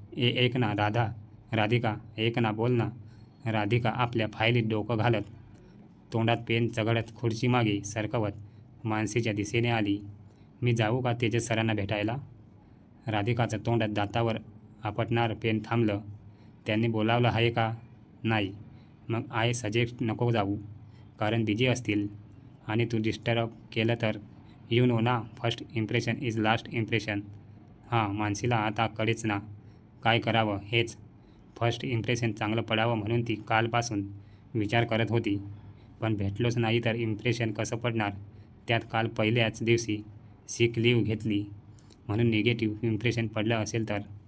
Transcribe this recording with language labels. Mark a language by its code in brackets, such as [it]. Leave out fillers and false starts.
[mr] ऐक ना राधा, राधिका, ऐक ना, बोल ना. राधिका आपल्या फायलीत डोकं घालत, तोंडात पेन चघळत खुर्चीमागे सरकवत मानसीच्या दिशेने आली. मी जाऊ का तेजस सरांना भेटायला? राधिकाचं तोंडात दातावर आपटणारं पेन थांबलं. त्यांनी बोलावलं आहे का? नाही. मग [en] I suggest [mr] नको जाऊ, कारण बिझी असतील आणि तू डिस्टर्ब केलं तर. [en] You know ना, first impression is last impression. [mr] हां, मानसीला आता कळेच ना काय करावं. हेच फर्स्ट इम्प्रेशन चांगलं पडावं म्हणून ती कालपासून विचार करत होती. पण भेटलोच नाही तर इम्प्रेशन कसं पडणार? त्यात काल पहिल्याच दिवशी सिक लीव्ह घेतली म्हणून निगेटिव्ह इम्प्रेशन पडलं असेल तर.